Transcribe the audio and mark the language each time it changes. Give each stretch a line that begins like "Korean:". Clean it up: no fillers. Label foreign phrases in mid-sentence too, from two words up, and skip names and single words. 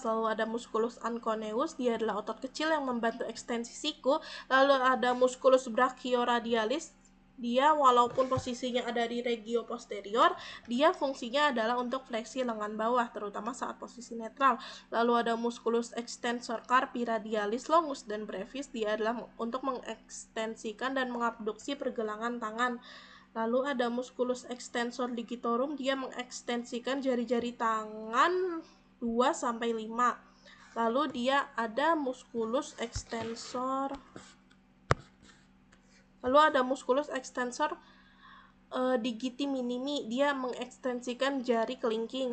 Indonesian: Lalu ada
Latin: musculus anconeus,
Indonesian: dia adalah otot kecil yang membantu ekstensi siku. Lalu ada
Latin: musculus brachioradialis,
Indonesian: dia walaupun posisinya ada di regio posterior, dia fungsinya adalah untuk fleksi lengan bawah, terutama saat posisi netral. Lalu ada
Latin: musculus extensor carpi radialis longus
Indonesian: dan brevis, dia adalah untuk mengekstensikan dan mengabduksi pergelangan tangan. Lalu ada
Latin: musculus extensor digitorum,
Indonesian: dia mengekstensikan jari-jari tangan 2-5. Lalu dia ada
Latin: musculus extensor digiti minimi,
Indonesian: dia mengekstensikan jari kelingking.